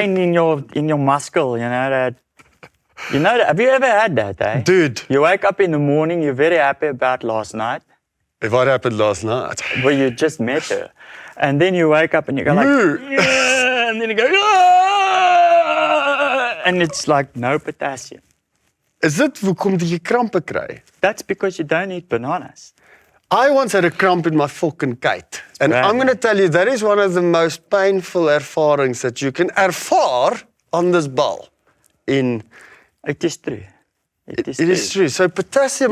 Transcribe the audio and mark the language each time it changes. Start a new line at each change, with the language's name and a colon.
English: pain in your muscle, you know that. You know that, have you ever had that, eh? dude, You wake up in the morning, you're very happy about last night, what happened last night? where you just met her. And then you wake up and you go like, Moo. yeah, and then you go, "Ah," and it's like no potassium.
Afrikaans: Is dit hoekom jy krampe kry?
English: That's because you don't eat bananas. I once had a cramp in my fucking kite. And bad, I'm going to man. tell you, that is one of the most painful
Afrikaans: ervarings
English: that you can
Afrikaans: ervaar
English: on this
Afrikaans: bal.
English: It is true. It is It true. is true. So potassium,